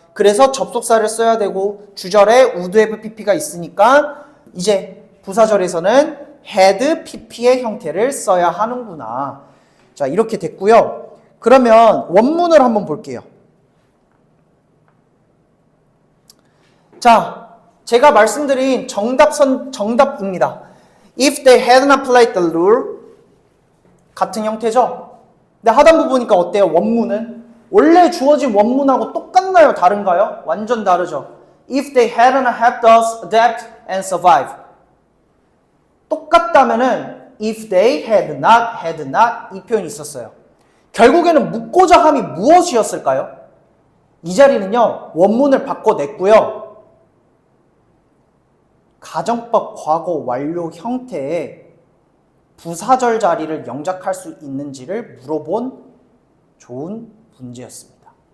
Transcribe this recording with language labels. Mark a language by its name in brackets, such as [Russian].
[Korean] 그래서 접속사를 써야 되고 주절에 [English] would have pp [Korean] 가 있으니까 이제 부사절에서는 [English] had pp [Korean] 의 형태를 써야 하는구나. 자, 이렇게 됐고요. 그러면 원문을 한번 볼게요. 자, 제가 말씀드린 정답입니다. [English] If they had not played the rule [Korean] 같은 형태죠? 근데 하단부 보니까 어때요? 원문은? 원래 주어진 원문하고 똑같나요? 다른가요? 완전 다르죠? [English] If they hadn't helped us adapt and survive. [Korean] 똑같다면은 [English] if they had not [Korean] 이 표현이 있었어요. 결국에는 묻고자 함이 무엇이었을까요? 이 자리는요, 원문을 바꿔냈고요. 가정법 과거 완료 형태의 부사절 자리를 영작할 수 있는지를 물어본 좋은 문제였습니다.